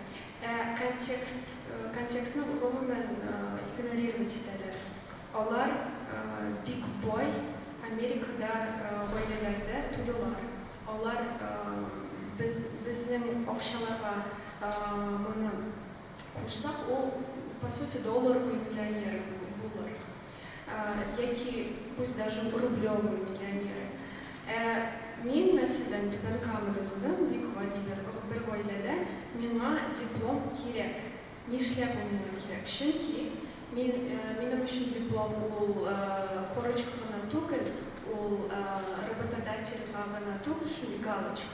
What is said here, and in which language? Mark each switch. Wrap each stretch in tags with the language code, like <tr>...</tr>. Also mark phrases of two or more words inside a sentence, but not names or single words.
<tt>Контекстны гомумән игнорировать итәләр. Алар бик бай Америкада гаиләләрдә тудылар. Алар безнең акчаларга моны кушсак, ул</tt> <ru>по сути долларовый миллионер</ru> <tt>булыр.</tt> <ru>Яки пусть даже рублевый миллионер.</ru> <tt>Мин мәсәлән Түбән Камада тудым, бик гади бер гаиләдә, миңа диплом кирәк. Нишләп ул миңа кирәк? Чөнки минем өчен диплом ул корочка гына түгел, ул работодательга гына түгел, шундый галочка.</tt>